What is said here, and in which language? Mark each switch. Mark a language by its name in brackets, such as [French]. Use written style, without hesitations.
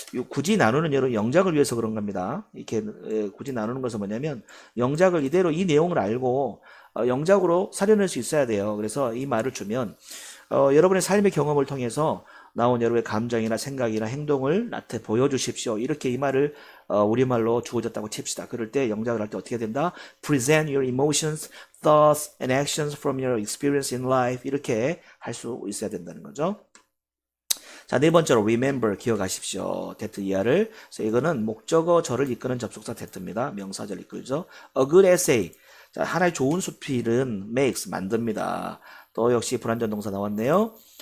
[Korean] 굳이 나누는 여러분 영작을 위해서 그런 겁니다. 이렇게 굳이 나누는 것은 뭐냐면 영작을 이대로 이 내용을 알고 영작으로 살려낼 수 있어야 돼요. 그래서 이 말을 주면 여러분의 삶의 경험을 통해서 나온 여러분의 감정이나 생각이나 행동을 나한테 보여주십시오. 이렇게 이 말을 우리말로 주어졌다고 칩시다. 그럴 때 영작을 할 때 어떻게 된다? [English] Present your emotions, thoughts, and actions from your experience in life. [Korean] 이렇게 할 수 있어야 된다는 거죠. 자, 네 번째로 remember. 기억하십시오. that 이하를. 그래서 이거는 목적어 절을 이끄는 접속사 that입니다. 명사절 이끌죠. [English] A good essay. [Korean] 자, 하나의 좋은 수필은 makes. 만듭니다. 또 역시 불완전 동사 나왔네요.